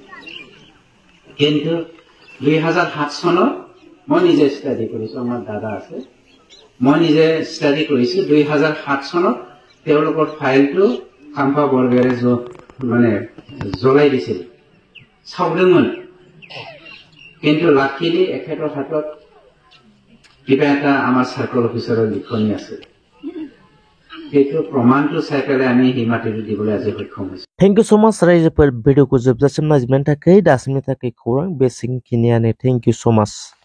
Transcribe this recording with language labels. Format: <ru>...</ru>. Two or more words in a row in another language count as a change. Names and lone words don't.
<as>কিন্তু 2007 চনত মই নিজে ষ্টাডি কৰিছো আমাৰ দাদা আছে মই নিজে ষ্টাডি কৰিছো 2007 চনত তেওঁলোকৰ ফাইলটো খাম্পা বৰগয়াৰে মানে জ্বলাই দিছিল চাওদমন কিন্তু লাকিলি এখেতৰ হাতত কিবা এটা আমাৰ সাৰ্কল অফিচাৰৰ লিখনি আছে সেইটো প্ৰমাণটো চাই পেলাই আমি হিমাটিটো দিবলৈ আজি সক্ষম হৈছো</as> <en>thank you so much</en> <brx>रायजोफोर भिडिअखौ जोबजासिम नायजोबनायनि थाखाय दासिमनि थाखाय खौरां बेसिकखिनियानो</brx> <en>thank you so much</en>